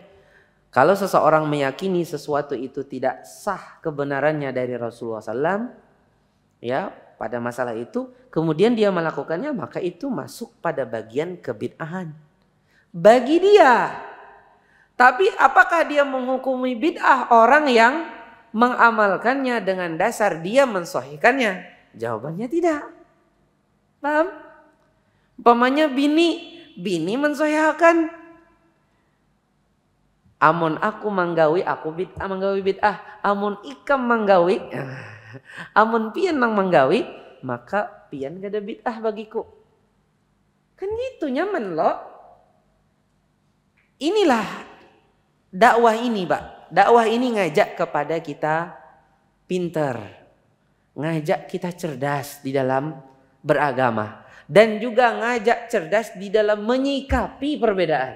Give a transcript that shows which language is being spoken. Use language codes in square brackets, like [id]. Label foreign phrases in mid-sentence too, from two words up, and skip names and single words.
[id] Kalau seseorang meyakini sesuatu itu tidak sah kebenarannya dari Rasulullah SAW, ya, pada masalah itu, kemudian dia melakukannya, maka itu masuk pada bagian kebid'ahan bagi dia. Tapi apakah dia menghukumi bid'ah orang yang mengamalkannya dengan dasar dia mensahihkannya? Jawabannya tidak. Paham? [bjn] Umpamanya bini mensahihkan, amun aku manggawi, aku manggawi bid'ah. Amun ikam manggawi, amun pian manggawi, maka pian gak ada bid'ah bagiku. [id] Kan gitu, nyaman loh. Inilah dakwah ini, Pak. Dakwah ini ngajak kepada kita pinter, ngajak kita cerdas di dalam beragama, dan juga ngajak cerdas di dalam menyikapi perbedaan.